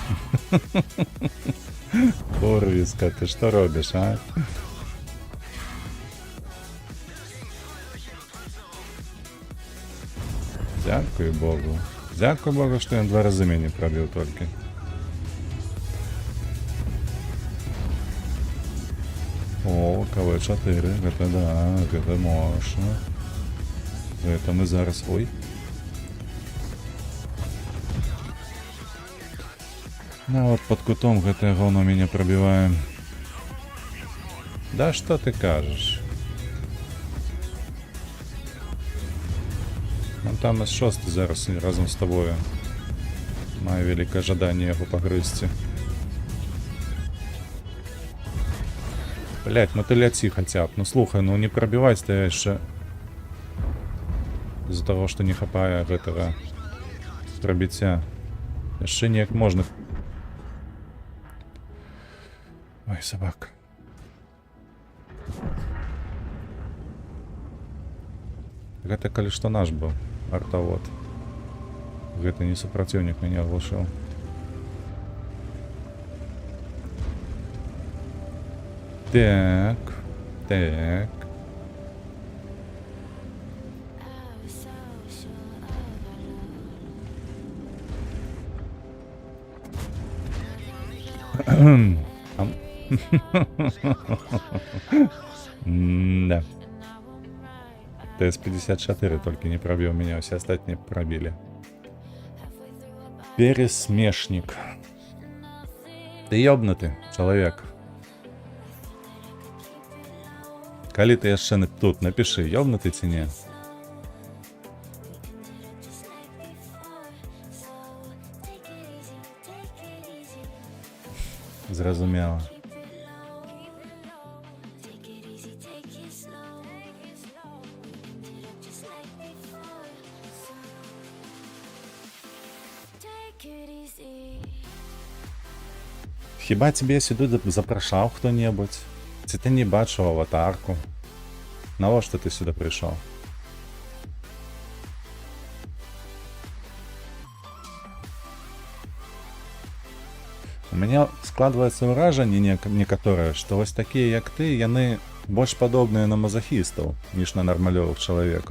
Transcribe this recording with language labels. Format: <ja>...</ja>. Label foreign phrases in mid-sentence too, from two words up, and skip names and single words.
<uk>Курвіска, ти що робиш, а? Дякую Богу. Дякую Богу, що він 2 рази мені пробив тільки.</uk> <ru>О, КВ-4, это да, это можно.</ru> <be>Гэта мы зараз... Ой. Нават под кутом гэтае говно мяне прабівае. Да што ты кажаш?</be> <uk>Вон там С6 зараз разом з тобою.</uk> <be>Маю вялікае жаданне яго пагрызці. Блять, ну ты ляці хаця б. Ну слухай, ну не прабіваць ты яшчэ. З-за таго, што не хапае гэтага прабіцця. Яшчэ неяк можна. Ой, сабака. Гэта калі што наш быў артавод. Гэта не супраціўнік мяне аглушыў. Так. Так. Да.</be> <ru>ТС-54 только не пробил меня, все остальные пробили. Пересмешник. Ты ёбнутый человек. Калі ты яшчэ тут, напиши, ёбнутый ці не.</ru> <be>Зразумела. Хіба</be> <uk>тебе сюди</uk> <be>запрашаў хто-небудзь? Ці ты не бачыў аватарку? Навошта ты сюда прыйшоў? У мяне складваецца ўражанне некаторае, што вось такія, як ты, яны больш падобныя на мазахістаў, ніж на нармалёвых чалавекаў.</be>